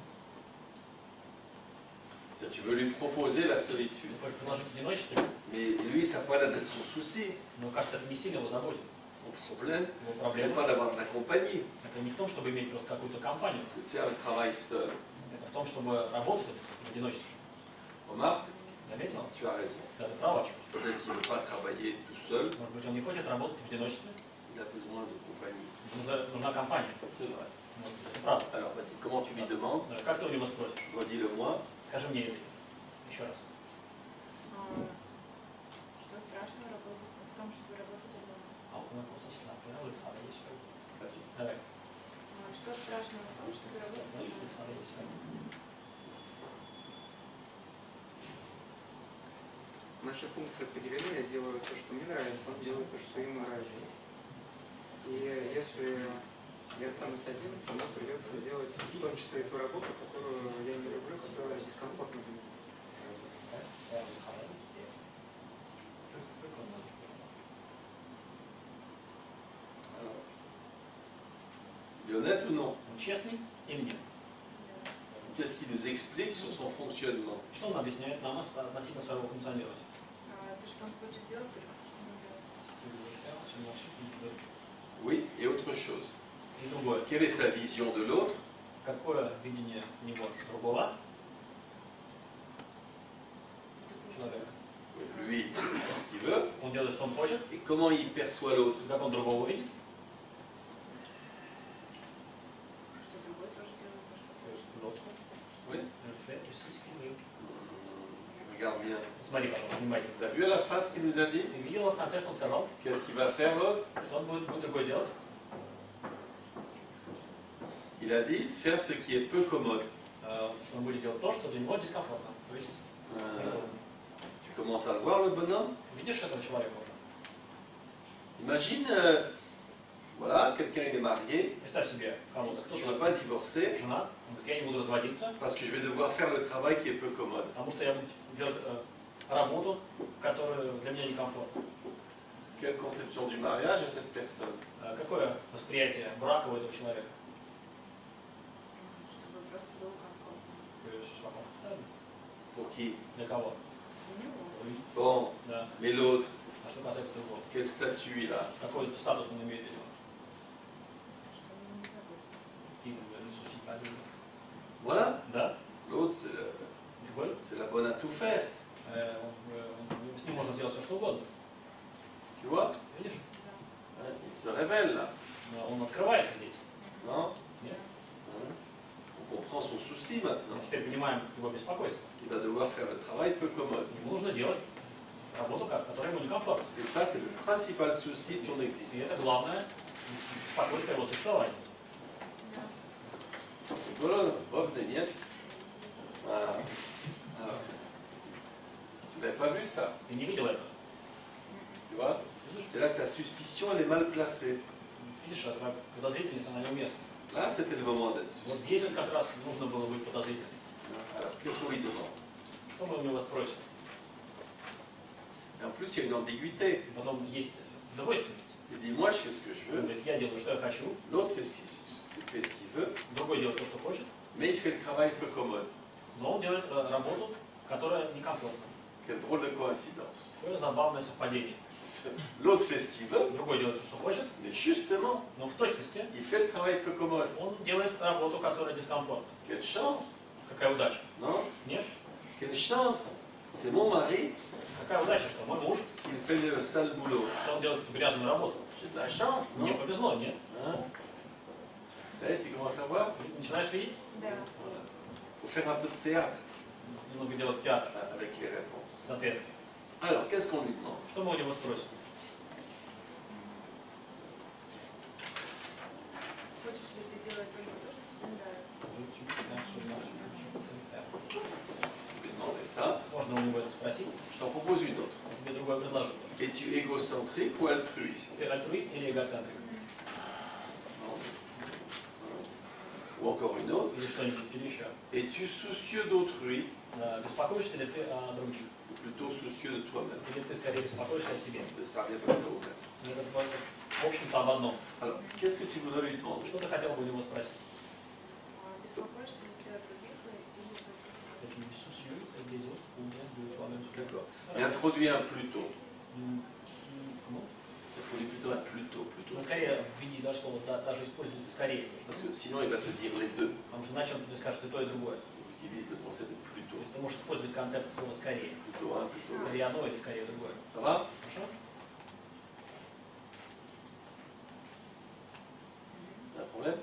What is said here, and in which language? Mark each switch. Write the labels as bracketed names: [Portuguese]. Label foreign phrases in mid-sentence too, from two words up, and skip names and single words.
[French] C'est-à-dire, tu veux lui proposer la solitude. [Russian] Ты хочешь предложить одиночество, [French] Mais lui, ça n'a pas l'air d'être son souci. [Russian] но кажется, это не сильно его заботит. [French] Son problème, [Russian] Его [French] c'est [Russian] проблема [French] pas d'avoir de la compagnie, [Russian] это не в том, чтобы иметь просто какую-то компанию, [French] c'est de faire le travail seul. [Russian] это в том, чтобы работать в одиночестве. [French] Remarque, [Russian] Заметил? [French] tu as raison. [Russian] Да, ты права. [French] Peut-être qu'il ne veut pas travailler tout seul, [Russian] Может быть, он не хочет работать в одиночестве. [French] il a besoin de compagnie. [Russian] Нужна компания. [French] C'est vrai. [Russian] Вот, это правда. [French] Alors, vas-y, comment tu lui demandes? [Russian] Как ты у него спросишь? [French] Redis-le-moi. [Russian] Скажи мне это еще раз. Что страшного в том, чтобы работать одному? [French] Vas-y. [Russian] Давай. Что страшного в том, чтобы работать одному? Наши функции поделены, я делаю то, что мне нравится, он делает то, что ему нравится. И если я останусь один, то мне придется делать в том числе и ту работу, которую я не люблю, которая дискомфортна для меня. [French] Il est honnête ou non? [Russian] Он честный или нет? [French] Qu'est-ce qu'il nous explique sur son fonctionnement? [Russian] Что он объясняет нам относительно своего функционирования? То, что он хочет делать, только то, что ему нравится. [French] Oui, et autre chose. [Russian] И другое. [French] Quelle est sa vision de l'autre? [Russian] Какое видение у него другого человека? [French] Lui, il fait ce qu'il veut. [Russian] Он делает, что он хочет, [French] Et comment il perçoit l'autre? [Russian] как он другого видит, Что другой тоже [French] Regarde bien. [Russian] Смотри, пожалуйста, внимательно. [French] T'as vu à la fin ce qu'il nous a dit? [Russian] Ты видела в конце, что он сказал? [French] Qu'est-ce qu'il va faire l'autre? [Russian] Что он будет другое делать? [French] Il a dit faire ce qui est peu commode. [Russian] Он будет делать то, что для него дискомфортно. То есть, [French] Tu commences à le voir le bonhomme? [Russian] видишь этого человека? [French] Imagine, voilà, quelqu'un il est marié, [Russian] Представь себе кого-то, [French] je ne [Russian] кто-то [French] veux pas divorcer [Russian] женат, он говорит, я не буду разводиться, [French] parce que je vais devoir faire le travail qui est peu commode. [Russian] потому что я буду делать работу, которая для меня некомфортна. [French] Quelle conception du mariage a cette personne? [Russian] Какое восприятие брака у этого человека? Чтобы просто было комфортно. [French] Pour qui? [Russian] Для кого? У него. [French] Bon, [Russian] Да. [French] mais l'autre, [Russian] А что касается другого? [French] quel statut il a? [Russian] Какой статус он имеет для него? Что он не забудет. [French] Voilà, [Russian] Да? [French] l'autre [Russian] Другой? [French] c'est la bonne à tout faire, [Russian] С ним можно сделать все, что угодно. [French] tu vois? [Russian] Видишь? Да. [French] Hein, il se révèle là, [Russian] Но он открывается здесь. [French] non? [Russian] Нет? [French] Hein? On comprend son souci [Russian] Мы [French] maintenant, [Russian] теперь понимаем его беспокойство. [French] qu'il va devoir faire le travail peu commode. [Russian] Ему нужно делать работу, которая ему некомфортна. [French] Et ça, c'est le principal souci de son [Russian] И [French] existence. [Russian] это главное беспокойство его существования. Да. [French] Voilà, bof des miettes. Voilà. Alors, tu n'avais pas vu ça, [Russian] Ты не видел этого? [French] tu vois? [Russian] Видишь? [French] C'est là que ta suspicion, elle est mal placée. [Russian] Видишь, твоя подозрительность, она неуместна. [French] Là, c'était le moment d'être [Russian] Вот здесь [French] suspicieux. [Russian] как раз нужно было быть подозрительным. [French] Alors, qu'est-ce qu'on lui demande? [Russian] Что мы у него sпросим? [French] Et en plus, il y a une ambiguïté. [Russian] И потом есть двойственность. [French] Il dit, moi, je fais ce que je [Russian] Он [French] veux, [Russian] говорит, я делаю, что я хочу, [French] l'autre fait ce qu'il veut, [Russian] другой делает то, что хочет, [French] mais il fait le travail peu commode. [Russian] но он делает работу, которая некомфортна. [French] Quelle drôle de coïncidence. [Russian] Какое забавное совпадение. [French] L'autre fait ce qu'il veut, [Russian] Другой делает то, что хочет, [French] mais justement, [Russian] но в точности [French] il fait le travail peu commode. [Russian] он делает работу, которая дискомфортна. [French] Quelle chance, [Russian] Какая удача? [French] non? [Russian] Нет? [French] Quelle chance. C'est mon mari [Russian] Какая удача, что мой муж, [French] qui me fait le sale boulot. [Russian] что он делает эту грязную работу. [French] J'ai de la chance, [Russian] Мне [French] non? [Russian] повезло, нет? [French] Hein? Eh, tu commences à voir? [Russian] Начинаешь видеть? Да. [French] Voilà. Faut faire un peu de théâtre [Russian] Немного делать театр [French] avec les réponses. [Russian] с ответами. [French] Alors, qu'est-ce qu'on lui demande? [Russian] Что мы у него спросим? Хочешь ли ты делать только то, что тебе нравится? [French] Je vais demander ça. [Russian] Можно у него это спросить. [French] Je t'en propose une autre. [Russian] Тебе другое предложение. [French] Es-tu égocentrique ou altruiste? [Russian] Ты альтруист или эгоцентрик? [French] Non. Ou encore une autre. [Russian] Или что-нибудь, или еще. [French] Es-tu soucieux d'autrui [Russian] Беспокоишься ли ты о других? [French] ou plutôt soucieux de toi-même? [Russian] Или ты скорее беспокоишься о себе? [French] Ça revient pas au même. [Russian] Это, в общем-то, об одном. [French] Alors, qu'est-ce que tu voudrais lui demander? [Russian] Что ты хотел бы у него спросить? Беспокоишься ли ты о других или за Это не [French] soucieux des autres ou bien de toi-même? D'accord. Mais introduis un plutôt. Comment? Il faut lui plutôt un plutôt. [Russian] Ну, скорее, введи, да, что вот даже используй скорее. [French] Parce que sinon, il va te dire les deux. [Russian] Потому что иначе он тебе скажет и то, и другое. [French] Il utilise le concept de [Russian] То [French] plutôt. [Russian] есть ты можешь использовать концепт слова «скорее». [French] Plutôt un, plutôt l'autre. [Russian] Скорее одно или скорее другое. [French] Ça va? [Russian] Хорошо? [French] Un problème?